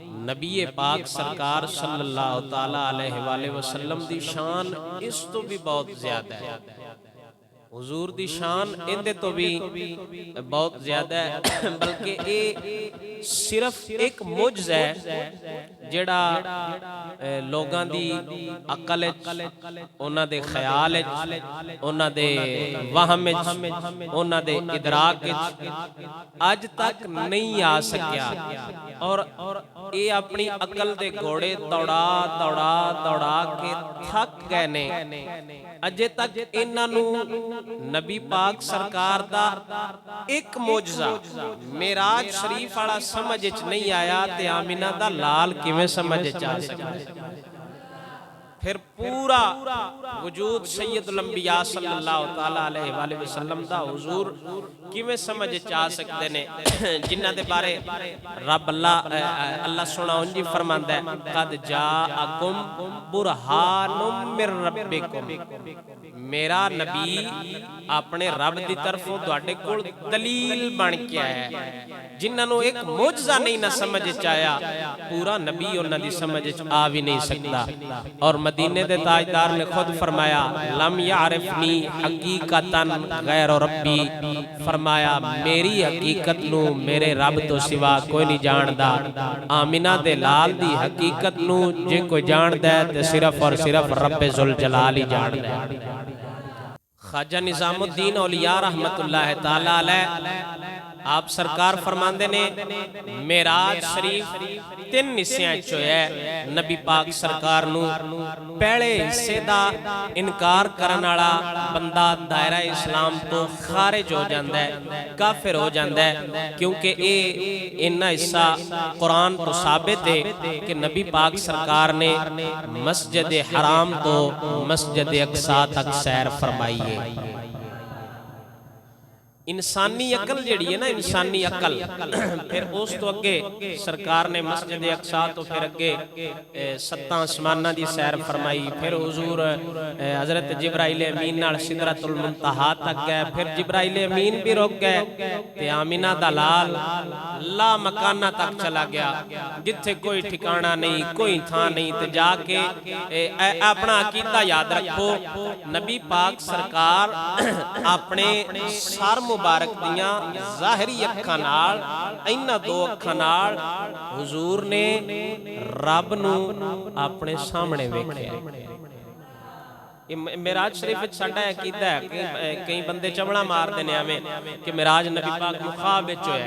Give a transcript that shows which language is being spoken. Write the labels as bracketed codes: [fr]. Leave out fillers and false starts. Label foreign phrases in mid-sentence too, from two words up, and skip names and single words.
[pa] نبی پاک سرکار صلی اللہ تعالی علیہ وآلہ وسلم دی شان اس تو بھی بہت زیادہ ہے، حضور دی شان اندے تو بھی بہت زیادہ ہے، بلکہ اے صرف ایک معجزہ ہے جڑا لوگاں دی عقل انہاں دے خیال انہاں دے وہم انہاں دے ادراک اج تک نہیں آ سکیا، اور اے اپنی عقل دے گھوڑے دوڑا کے تھک گئے نے۔ اجے تک انہاں نو نبی پاک سرکار دا ایک معجزہ معراج شریف والا سمجھ وچ نہیں آیا تے آمینہ دا لال کیویں سمجھ وچ آ سکدا؟ پھر پورا وجود سید الانبیاء صلی اللہ تعالی علیہ وآلہ وسلم دا حضور کیویں سمجھ وچ آ سکدے نے، جنہاں دے بارے رب اللہ سونا انجی فرماندا ہے [ar] قد جاءکم برہان من ربکم، [pa] میرا نبی اپنے رب دی طرفوں تواڈے کول دلیل بن کے آیا ہے۔ جنہاں نو ایک معجزہ نہیں نہ سمجھ وچ آیا، پورا نبی انہاں دی سمجھ وچ آ بھی نہیں سکدا۔ اور مدینے دے تاجدار نے خود فرمایا [ar] لم یعرفنی حقیقتاً غیر ربی، [pa] فرمایا میری حقیقت نو میرے رب تو سوا کوئی نہیں جاندا۔ آمینہ دے لال دی حقیقت نو جے کوئی جاندا ہے تے صرف اور صرف رب ذوالجلال ہی جاندا ہے۔ خواجہ نظام الدین اولیاء رحمت اللہ تعالی علیہ آپ سرکار فرماندے نے معراج شریف تین حصیاں وچ ہویا، نبی پاک سرکار نو پہلے حصے دا انکار کرن والا بندہ دائرہ اسلام تو خارج ہو جاندا ہے، کافر ہو جاندا ہے، کیونکہ انہاں حصہ قرآن تو ثابت ہے کہ نبی پاک سرکار نے مسجد حرام تو مسجد اقصی تک سیر فرمائی ہے۔ انسانی عقل جڑی ہے نا، انسانی عقل پھر اس تو اگے سرکار نے مسجد اقصی تو پھر اگے 7 آسماناں دی سیر فرمائی، پھر حضور حضرت جبرائیل امین نال سدرۃ المنتہا تک گئے، پھر جبرائیل امین بھی رک گئے تے آمینہ دا لال لا مکانہ تک چلا گیا، جتھے کوئی ٹھکانہ نہیں، کوئی تھاں نہیں، تے جا کے اپنا عقیدہ یاد رکھو، نبی پاک سرکار اپنے سر مبارک دیاں ظاہری اکھاں نال انہاں دو اکھاں نال حضور نے رب نوں اپنے سامنے ویکھیا. معراج شریف وچ ساڈا عقیدہ ہے کہ کئی بندے چمڑا ماردے نے ایویں کہ معراج نبی پاک نوں خواب وچ ہویا.